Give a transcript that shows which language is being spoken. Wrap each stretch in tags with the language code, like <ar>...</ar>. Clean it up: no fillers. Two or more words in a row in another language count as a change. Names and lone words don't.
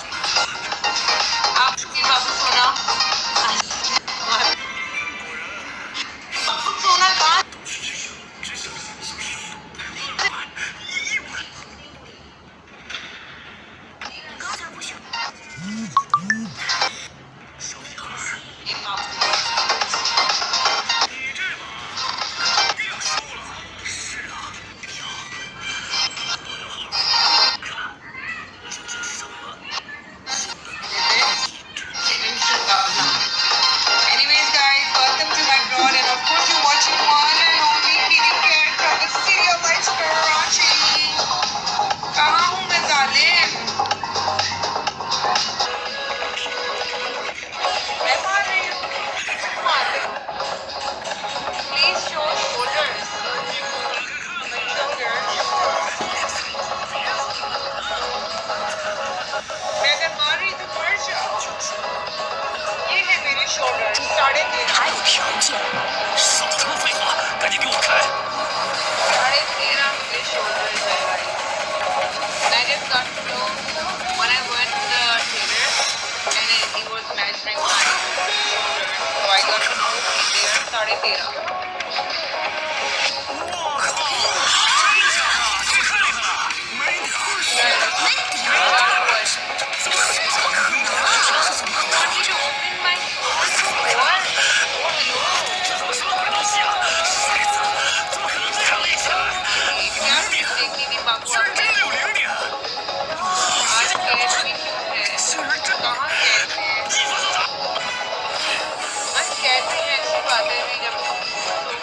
<hi>आपकी बाबू सोना, बाबू सोना कहाँ? ये बाबू</hi> <en>Anyways, guys, welcome to my blog, and of course, you're watching one and only Kitty Cat from the city of lights, Karachi.</en> <hi>कहाँ हूँ मैं जालिम? मैं मार रही हूँ, मार रही हूँ।</hi> <en>Please show shoulders. My shoulders.</en> <hi>मैं अगर मार रही तो मर जाओ। ये है मेरे shoulders, 13.5।</hi> <zh>还有条件，少他妈废话，赶紧给我开！</zh> <hi>13.5 मेरे shoulders है भाई।</hi> <en>I just got to know when I went to the theater and he was measuring my shoulders, so I got to know they are 13.5।</en> <zh>我靠，这家伙太厉害了，没点儿。怎么可能？</zh> <en>I need to open my shoulders. What? Oh, hello.</en> <zh>这怎么什么鬼东西啊？傻子，怎么可能这样立起来？</zh> <hi>क्या देखनी थी बाबू</hi> <zh>居然</zh> <hi>आपने?</hi> <zh>真的有零点！</zh> <hi>आज कैद में क्यों है?</hi> <zh>竟然真</zh> <hi>कहाँ कैद में है?</hi> <zh>衣服都打。</zh> <hi>बस कैद में है, ऐसी बातें भी जब</hi>